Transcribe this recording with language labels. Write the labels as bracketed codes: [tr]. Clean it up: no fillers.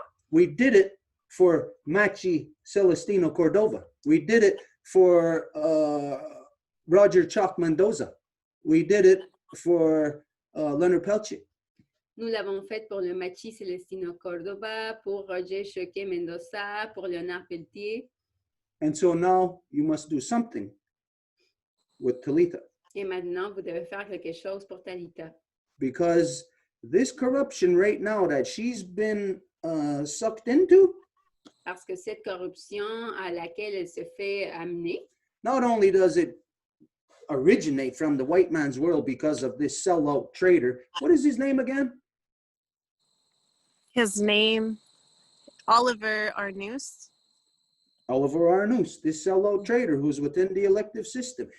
[en] We did it for Machi Celestino Cordova. We did it for Roger Chalk Mendoza. We did it for Leonard Peltier. [fr] Nous l'avons fait pour le Machi Celestino Cordova, pour Roger Choquet Mendoza, pour Léonard Pelletier. [en] And so now you must do something with Talitha. [fr] Et maintenant, vous devez faire quelque chose pour Talita. [en] Because this corruption right now that she's been sucked into, [fr] Parce que cette corruption à laquelle elle se fait amener, [en] not only does it originate from the white man's world because of this sellout traitor. What is his name again? His name, Oliver Arnoux. Oliver Arnoux, this sellout traitor who's within the elective system.